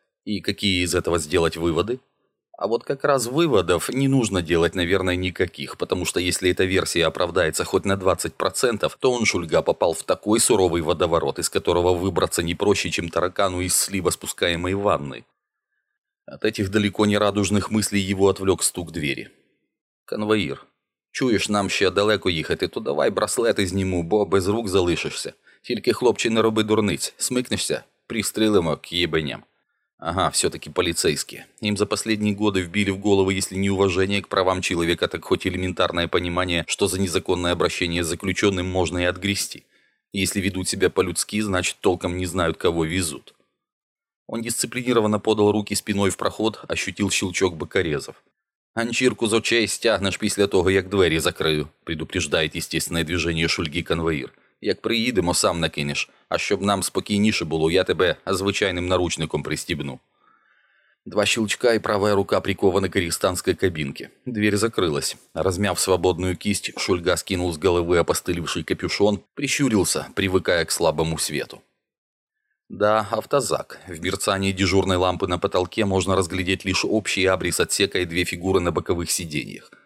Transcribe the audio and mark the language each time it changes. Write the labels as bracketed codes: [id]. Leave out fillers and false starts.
[ru] И какие из этого сделать выводы? А вот как раз выводов не нужно делать, наверное, никаких, потому что если эта версия оправдается хоть на 20%, то он, Шульга, попал в такой суровый водоворот, из которого выбраться не проще, чем таракану из слива спускаемой ванны. От этих далеко не радужных мыслей его отвлек стук двери. [uk] «Конвоир, чуешь, нам ще далеко ехать, то давай браслет изниму, бо без рук залишишься. Тільки, хлопче, не роби дурниць, смикнешся, пристрілимо к ебеням». [ru] Ага, все-таки полицейские. Им за последние годы вбили в голову, если не уважение к правам человека, так хоть элементарное понимание, что за незаконное обращение с заключенным можно и отгрести. Если ведут себя по-людски, значит, толком не знают, кого везут. Он дисциплинированно подал руки спиной в проход, ощутил щелчок бокорезов. «Анчирку за честь стягнешь после того, как двери закрою», предупреждает естественное движение Шульги конвоир. [uk] «Як приїдемо, сам накинеш, а щоб нам спокійніше було, я тебе звичайним наручником пристібну». [ru] Два щелчка и правая рука прикована к арестантской кабинке. Дверь закрылась. Размяв свободную кисть, Шульга скинул с головы опостылевший капюшон, прищурился, привыкая к слабому свету. Да, автозак. В мерцании дежурной лампы на потолке можно разглядеть лишь общий абрис отсека и две фигуры на боковых сиденьях.